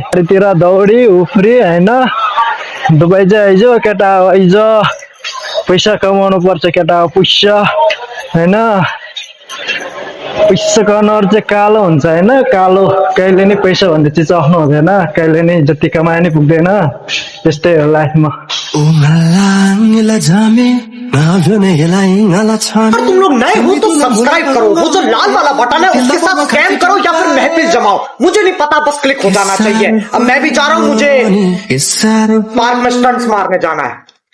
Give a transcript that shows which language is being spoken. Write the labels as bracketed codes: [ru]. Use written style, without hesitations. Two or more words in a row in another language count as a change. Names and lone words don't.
[ne] गाडीतिर दौडी उफ्री होइन। दुबई चाहिँ आइजो केटा आइजो पैसा कमाउनु पर्छ केटा पैसा होइन। पैसा कमाउनु चाहिँ कालो हुन्छ होइन। कालो कहिले नि पैसा भन्ने चिज आफ्नो हुँदैन कहिले नि जति कमाए नि पुग्दैन। त्यस्तै हो लाइफमा। [hi] अगर तुम लोग नए हो तो सब्सक्राइब करो, वो जो लाल वाला बटन है उसके साथ स्कैम करो या फिर महफिल जमाओ, मुझे नहीं पता बस क्लिक हो जाना चाहिए। अब मैं भी जा रहा हूँ, मुझे पार्क में स्टंट्स मारने जाना है।